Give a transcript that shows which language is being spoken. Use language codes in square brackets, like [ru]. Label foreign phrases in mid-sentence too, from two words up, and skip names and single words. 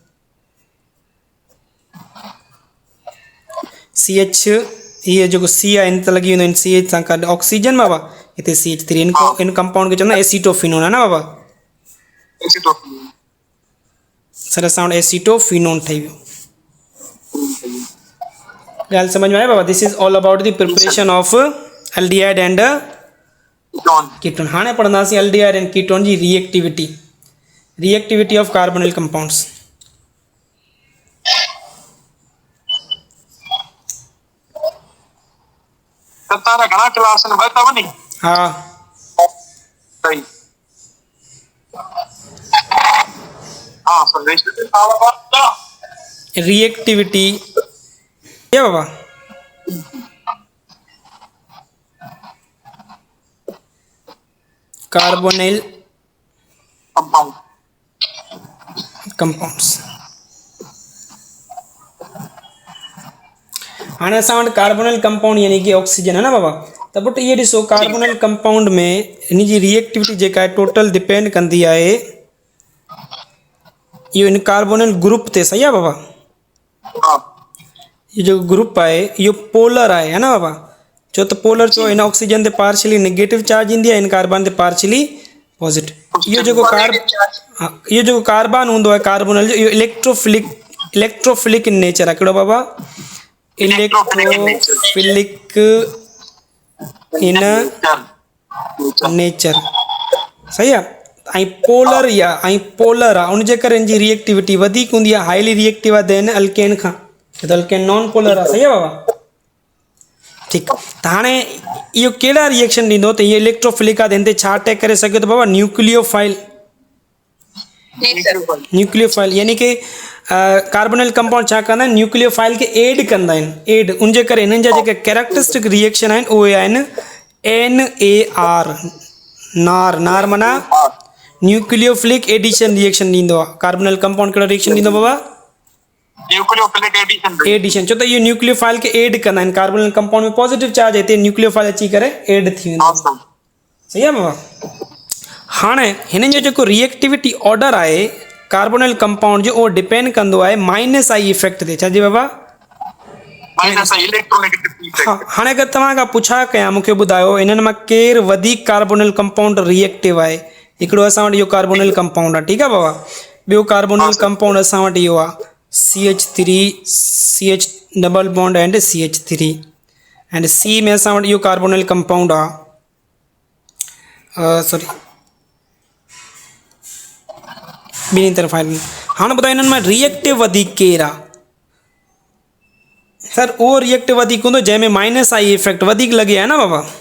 [sd] CH हीअ जेको C आहे हिन ते लॻी वेंदो हिन CH सां गॾु ऑक्सीजन बाबा हिते CH3 इन कंपाउंड खे चवंदा एसीटोफिनोन आहे न बाबा सर असां वटि एसीटोफिनोन ठही वियो ॻाल्हि सम्झ में आहे बाबा [en] this is all about the preparation of aldehyde and ketone [sd] हाणे पढ़ंदासीं [en] aldehyde and ketone [sd] जी [en] reactivity of carbonyl compounds तारा घणा क्लास में बता वनी हाँ [sd] सही हाँ सर रिएक्टिविटी रिएक्टिविटी क्या बाबा कार्बोनिल कंपाउंड कंपाउंड्स। हाणे असां वटि [en] carbonyl compound [ur] یعنی کہ [sd] ऑक्सीजन [ur] ہے نا [sd] बाबा। त पुट इहे ॾिसो [en] carbonyl compound [sd] में इन जी रिएक्टिविटी जेका आहे [en] total depend [sd] कंदी आहे इहो इन [en] carbonyl group [sd] ते। सही आहे बाबा। हाँ ये जो ग्रुप आहे इहो पोलर आहे [ur] ہے نا [sd] बाबा। छो त पोलर छो हिन ऑक्सीजन ते [en] partially negative charge [sd] ईंदी आहे, हिन कार्बन ते [en] partially positive. [sd] इहो जेको इहो जेको कार्बन हूंदो आहे कार्बोनिल जो इहो [en] electrophilic in nature [sd] आहे। कहिड़ो बाबा? [en] electrophilic in nature. [sd] सही आहे। ऐं पोलर आहे उन जे करे हिन जी रिएक्टिविटी वधीक हूंदी आहे, [en] highly reactive [sd] आहे [en] then alkane [sd] खां। त अल्केन [en] non polar [sd] आहे। सही आहे बाबा। ठीकु आहे। त हाणे इहो कहिड़ा रिएक्शन ॾींदो त इहो इलेक्ट्रोफिलिक आहे त हिन ते छा अटैक करे सघे थो बाबा? न्यूक्लियोफाइल। न्यूक्लियोफाइल [ur] یعنی کہ [en] carbonyl compound [sd] छा कंदा आहिनि? न्यूक्लियोफाइल खे एड कंदा आहिनि। एड उन जे करे हिननि जा जेके [en] characteristic reaction [sd] आहिनि उहे आहिनि NAR। नार नार माना [en] nucleophilic addition reaction [sd] ॾींदो आहे। [en] carbonyl compound [sd] कहिड़ो रिएक्शन ॾींदो बाबा? न्यूक्लियोफिलिक एडिशन। छो त इहो न्यूक्लियोफाइल खे एड कंदा आहिनि। [en] carbonyl compound [sd] में [en] positive charge [sd] हिते न्यूक्लियोफाइल अची करे एड थी वेंदो। सही आहे बाबा। हाणे हिननि जो जेको [en] reactivity order [sd] आहे [en] carbonyl compound [sd] जो उहो डिपेंड कंदो आहे -I इफेक्ट ते। छा जी बाबा? हाँ। हाणे अगरि तव्हां खां पुछा कयां मूंखे ॿुधायो इन्हनि मां केरु वधीक [en] carbonyl compound reactive [sd] आहे? हिकिड़ो असां वटि इहो [en] carbonyl compound [sd] आहे। ठीकु आहे बाबा। ॿियो [en] carbonyl compound [sd] असां वटि इहो आहे CH3 CH [en] double bond and CH3 and C [sd] में असां वटि इहो [en] carbonyl compound [sd] आहे सॉरी ॿिन्ही तरफ़ आहे। हाणे ॿुधायो हिननि मां रिएक्टिव वधीक केरु आहे? सर उहो रिएक्टिव वधीक हूंदो जंहिंमें -I इफेक्ट वधीक लॻे आहे न बाबा।